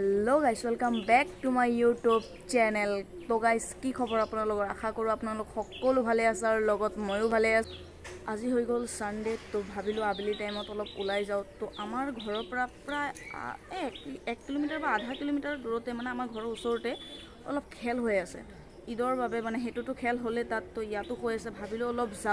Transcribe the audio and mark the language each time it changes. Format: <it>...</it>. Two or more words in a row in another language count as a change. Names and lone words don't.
<en>Hello guys welcome back to my YouTube channel.</en> <hi>तो गाइस की खबर</hi> <as>আপোনালোকৰ আশা কৰোঁ আপোনালোক সকলো ভালে আছে আৰু লগত ময়ো ভালে আছো। আজি হৈ গ'ল সানডে তো ভাবিলোঁ আবেলি টাইমত অলপ ওলাই যাওঁ। তো আমাৰ ঘৰৰ পৰা প্ৰায় 1 কিলোমিটাৰ বা আধা কিলোমিটাৰ দূৰতে মানে আমাৰ ঘৰৰ ওচৰতে অলপ খেল হৈ আছে ঈদৰ বাবে মানে হেতুটো খেল হ'লে তাত তো ইয়াতো হৈ আছে ভাবিলোঁ অলপ যাওঁ।</as>